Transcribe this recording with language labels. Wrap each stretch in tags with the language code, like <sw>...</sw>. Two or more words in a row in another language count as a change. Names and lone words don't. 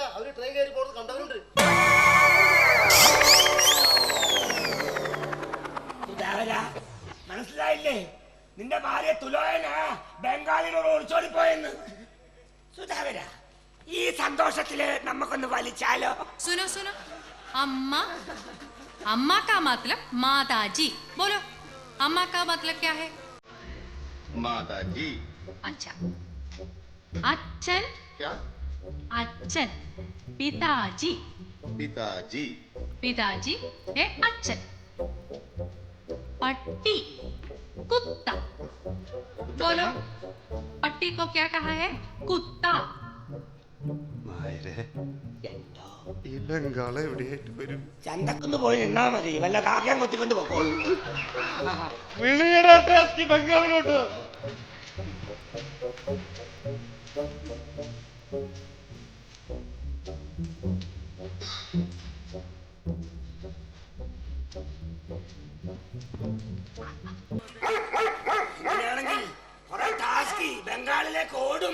<ml>അവര് ട്രെയിൻ കയറി പോകുന്നത് കണ്ടവരുണ്ട്. മനസ്സിലായില്ലേ? നിന്റെ ഭാര്യ തുലോയന ബംഗാളിനോട് ഒളിച്ചോടിപ്പോയെന്ന്. സുധാകര, ഈ സന്തോഷത്തില് നമുക്കൊന്ന് വലിച്ചാലോ?</ml> <hi>सुनो सुनो, अम्मा अम्मा का मतलब माताजी. बोलो, अम्मा का मतलब क्या है? माताजी. अच्छा, अच्छन. क्या? अच्छन. पिताजी. पिताजी. पिताजी है अच्छन. पट्टी कुत्ता. बोलो, पट्टी को क्या कहा है? कुत्ता.</hi> <ml>ഈ ബംഗാള എവിടെയായിട്ട് വരും? ചന്തക്കൊന്ന് പോയി നിന്നാ മതി. വല്ല കാക്കാൻ കൊത്തിക്കൊണ്ട് പോകും. ബംഗാളിലോട്ട് ഇങ്ങനെയാണെങ്കിൽ കുറെ ടാസ്കി ബംഗാളിലേക്ക് ഓടും.</ml>